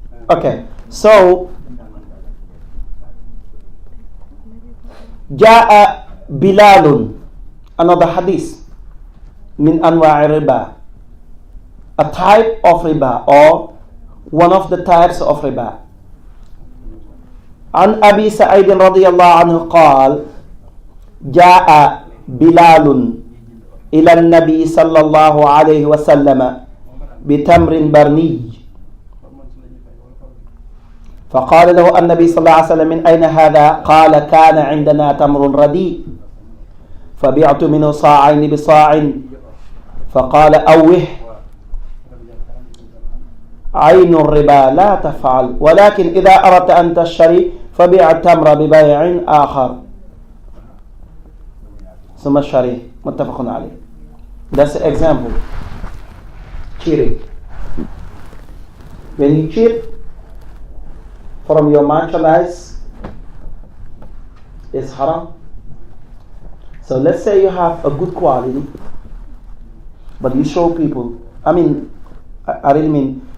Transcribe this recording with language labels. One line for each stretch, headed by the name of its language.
English: Okay, so
Arabic: جاء بلال,
English: another hadith,
Arabic: min anwa' riba,
English: a type of riba or one of the types of riba.
Arabic: عن أبي سعيد رضي الله عنه قال جاء بلال إلى النبي صلى الله عليه وسلم بتمر برني فقال له النبي صلى الله عليه وسلم من أين هذا؟ قال كان عندنا تمر رديء فبعت منه صاعين بصاع فقال أوه عين الربا لا تفعل ولكن إذا أردت أن تشتري فبيع التمر ببيع آخر ثم اشتريه متفق عليه.
English: That's the example. Cheating. When you cheat from your merchandise, it's haram. So let's say you have a good quality, but you show people, I really mean,